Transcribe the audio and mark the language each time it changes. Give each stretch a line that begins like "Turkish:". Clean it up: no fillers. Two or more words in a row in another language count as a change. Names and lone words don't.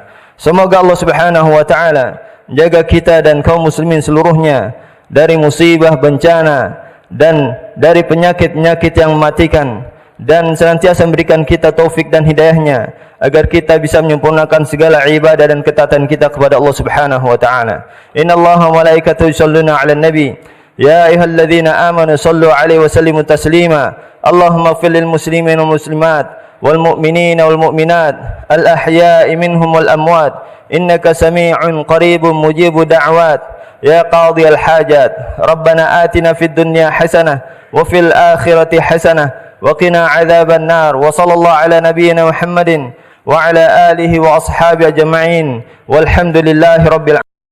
Indonesian: Semoga Allah
Arabic: سبحانه وتعالى
Indonesian: menjaga kita dan kaum muslimin seluruhnya dari musibah, bencana, dan dari penyakit-penyakit yang mematikan, dan senantiasa memberikan kita taufik dan hidayahnya, agar kita bisa menyempurnakan segala ibadah dan ketaatan kita kepada Allah
Arabic: سبحانه وتعالى. إن الله وملائكته يصلون على النبي. يا أيها الذين آمنوا صلوا عليه وسلموا تسليما. اللهم اغفر للمسلمين والمسلمات والمؤمنين والمؤمنات الأحياء منهم والأموات. إنك سميع قريب مجيب الدعوات. يا قاضي الحاجات. ربنا آتنا في الدنيا حسنة وفي الآخرة حسنة وقنا عذاب النار. وصلى الله على نبينا محمد وعلى آله وأصحابه أجمعين. والحمد لله رب العالمين.